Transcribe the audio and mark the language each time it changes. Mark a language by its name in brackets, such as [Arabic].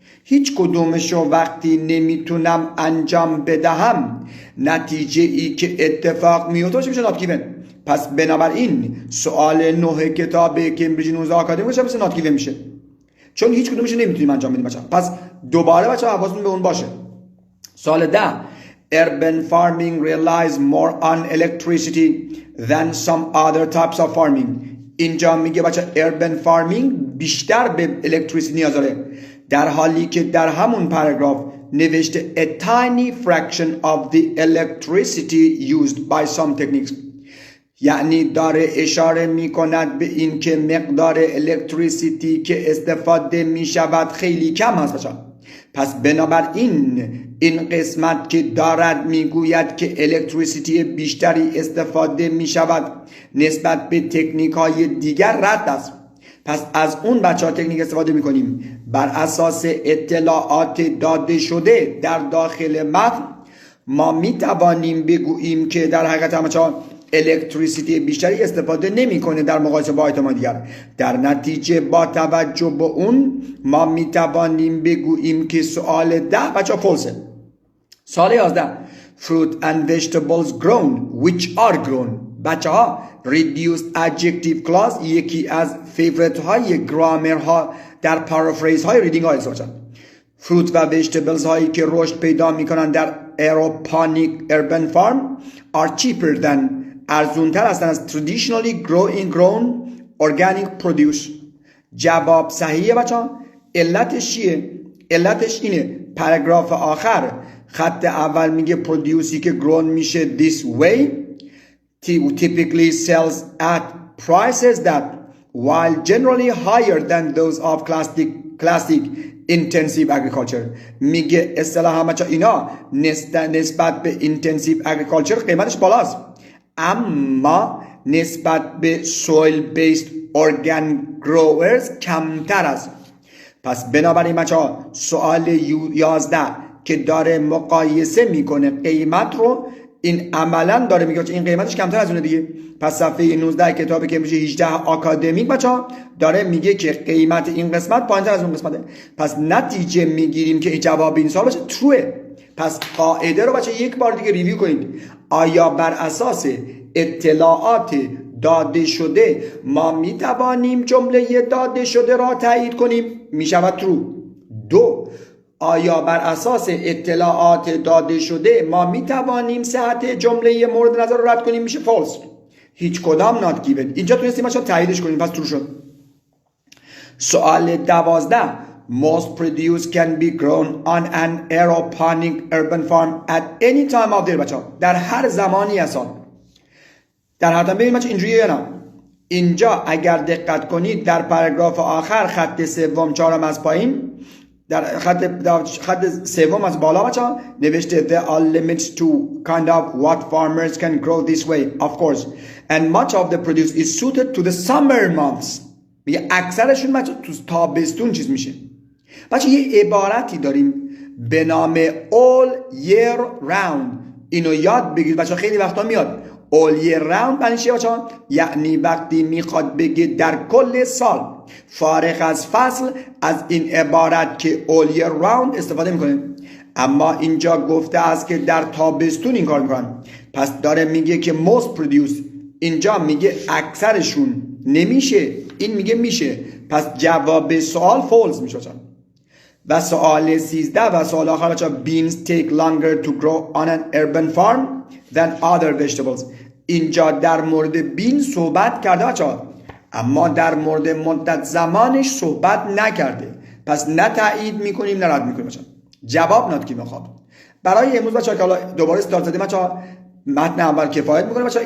[Persian] هیچ کدومشو وقتی نمیتونم انجام بدهم نتیجه ای که اتفاق میفته میشه not given. پس بنابراین سوال 9 کتاب کمبریج 19 آکادمی میشه not given میشه، چون هیچ کدومش نمیتونیم انجام بدیم بچه‌ها. پس دوباره بچه‌ها حواستون به اون باشه. سوال 10 [English] urban farming relies more on electricity than some other types of farming. [Persian] اینجا میگه بچه‌ها urban farming بیشتر به الکتریسیتی نیاز داره، در حالی که در همون پاراگراف نوشته [English] a tiny fraction of the electricity used by some techniques. [Persian] یعنی داره اشاره می کند به این که مقدار الکتریسیتی که استفاده می شود خیلی کم هست بچه. پس بنابراین این قسمت که دارد می گوید که الکتریسیتی بیشتری استفاده می شود نسبت به تکنیک های دیگر رد است. پس از اون بچه ها تکنیک استفاده می کنیم بر اساس اطلاعات داده شده در داخل متن. ما می توانیم بگوییم که در حقیقت بچه ها الکتریسیتی بیشتری استفاده نمیکنه در مقایسه با آیتم دیگر. در نتیجه با توجه به اون ما می توانیم بگوییم که سوال 10 بچه ها فالسه. سوال 11 [English] fruit and vegetables grown which are grown. [Persian] بچه ها reduced adjective clause یکی از فیورت های گرامر ها در پارافریز های ریدینگ های است. [English] fruit و vegetables [Persian] هایی که رشد پیدا میکنن در [English] aeroponic urban farm are cheaper than [Persian] ارزونتر هستند از [English] traditionally grown organic produce. [Persian] جواب صحیحه بچه ها. علتش چیه؟ علتش اینه پاراگراف آخر خط اول میگه پرودیوسی که grown میشه [English] this way typically sells at prices that while generally higher than those of classic intensive agriculture. [Persian] میگه اصطلاحا بچه اینا نسبت به intensive agriculture قیمتش بالاست، اما نسبت به [English] soil based organic growers [Persian] کمتر است. پس بنابراین بچه ها سوال 11 که داره مقایسه میکنه قیمت رو، این عملا داره میگه این قیمتش کمتر از اونه دیگه. پس صفحه 19 کتاب کمبریج 18 آکادمیک بچه‌ها داره میگه که قیمت این قسمت پایینتر از اون قسمته. پس نتیجه میگیریم که جواب این سوال بچه تروه. پس قاعده رو بچه یک بار دیگه ریویو کنید. آیا بر اساس اطلاعات داده شده ما میتوانیم جمله داده شده را تایید کنیم؟ میشود ترو. 2. آیا بر اساس اطلاعات داده شده ما میتوانیم صحت جمله مورد نظر رو رد کنیم؟ میشه فالس. هیچ کدام not given. اینجا تونستیم بچه‌ها تاییدش کنیم، پس ترو شد. سوال 12. [English] Most produce can be grown on an aeroponic urban farm at any time of the year. [Persian] بچه‌ها در هر زمانی از سال. در هر زمانی بچه‌ها اینجوریه یا نه؟ اینجا اگر دقت کنید در پاراگراف آخر خط سوم چهارم از پایین، در خط سوم از بالا بچه‌ها نوشته [English] there are limits to kind of what farmers can grow this way of course and much of the produce is suited to the summer months. [Persian] میگه اکثرشون بچه‌ها تو تابستون چیز میشه. بچه‌ها یه عبارتی داریم به نام all year round. اینو یاد بگیرید بچه‌ها، خیلی وقتا میاد. all year round معنی چیه بچه‌ها؟ یعنی وقتی میخواد بگه در کل سال فارغ از فصل از این عبارت که all year round استفاده میکنه. اما اینجا گفته است که در تابستون این کار میکنن. پس داره میگه که most produce، اینجا میگه اکثرشون نمیشه، این میگه میشه. پس جواب سوال فالس میشه. و سوال 13 و سوال آخر بچه [English] beans take longer to grow on an urban farm than other vegetables. [Persian] اینجا در مورد بین صحبت کرده بچه ها، اما در مورد مدت زمانش صحبت نکرده. پس نه تایید میکنیم نه رد میکنیم بچه ها. جواب نات کی میخواد. برای امروز بچه ها که حالا دوباره استارت زدیم بچه ها، متن اول کفایت میکنه بچه ها.